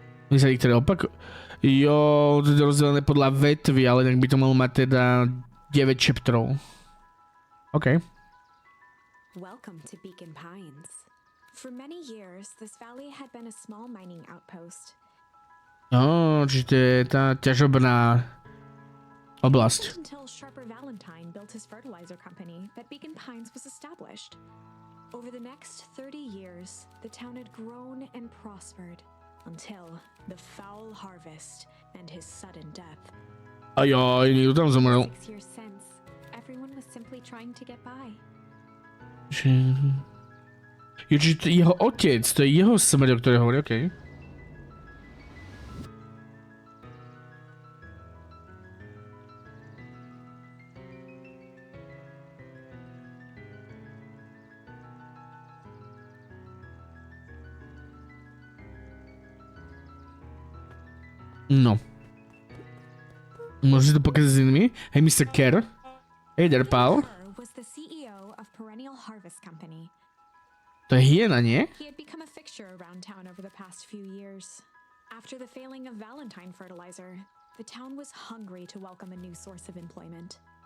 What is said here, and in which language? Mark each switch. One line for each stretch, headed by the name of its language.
Slovak: Sa niektoré opakujú. Jo, to je rozdelené podľa vetvy, ale tak by to malo mať teda 9 chapterov.
English: OK. Welcome to Beacon Pines. For many years, this valley had been a small mining outpost.
Slovak: Čiže to je tá ťažobná oblasť.
English: It wasn't until Sharper Valentine built his fertilizer company that Beacon Pines was established. Over the next 30 years, the town had grown and prospered until the foul harvest and his sudden death.
Slovak: Ajaj, niekto tam zomrel.
English: 6 years since, everyone was simply trying to get by.
Slovak: Čiže to je jeho otec, to je jeho smrť, o ktorej hovorí, okej. No. Môžeš to pokazať s inými?
English: Hey, Mr. Kerr. Hey there, pal. Kerr was the CEO of Perennial Harvest Company.
Slovak: To je hyena, nie?
English: He had become a fixture around town over the past few years. After the failing of Valentine fertilizer, the town was hungry to welcome a new source of employment.